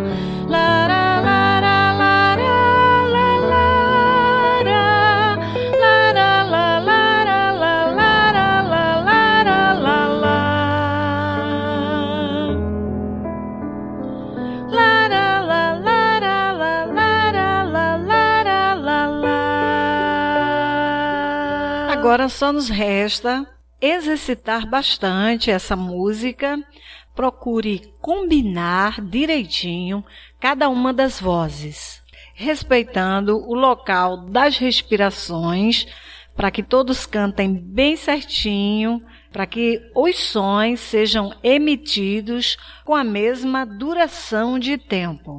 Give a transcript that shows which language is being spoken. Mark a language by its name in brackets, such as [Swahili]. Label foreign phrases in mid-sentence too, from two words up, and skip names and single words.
[Portuguese] Lara, lara, lara, la, lara. Lara, la, lara, la, lara, la, lara, la, la. Lara, la, lara, la, lara, la, lara, la, la. Agora só nos resta exercitar bastante essa música. Procure combinar direitinho cada uma das vozes, respeitando o local das respirações, para que todos cantem bem certinho, para que os sons sejam emitidos com a mesma duração de tempo.